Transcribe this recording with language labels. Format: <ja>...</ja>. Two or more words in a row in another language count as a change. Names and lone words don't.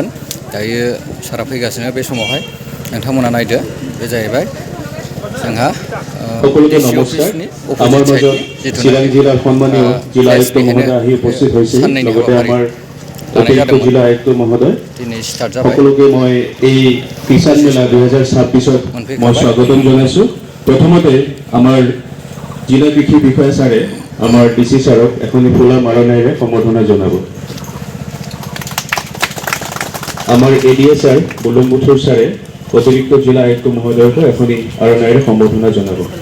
<brx>दायो सारा फैगासिनो बे समावहाय नोंथांमोना नायदो बे जाहैबाय जोंहा</brx> <en>DC office opposite side</en> <brx>जिथुनाखि प्लेस बेहायनो साननैनि हाबाफारि लानाय जादोंमोन दिनै स्टार्ट जाबाय।</brx> <as>মই এই কিষাণ মেলা 2026 মই স্বাগতম জনাইছো। প্ৰথমতে আমাৰ জিলা কৃষি বিষয়া ছাৰে আমাৰ ডিসি ছাৰক এখনি ফুলা মাৰণাইৰে সম্বৰ্ধনা জনাব। আমাৰ এডিএ ছাৰ বুলুমবুথুৰ ছাৰে অতিৰিক্ত জিলা আয়ুক্ত মহোদয়কো এখনি মাৰণাইৰে সম্বৰ্ধনা জনাব।</as>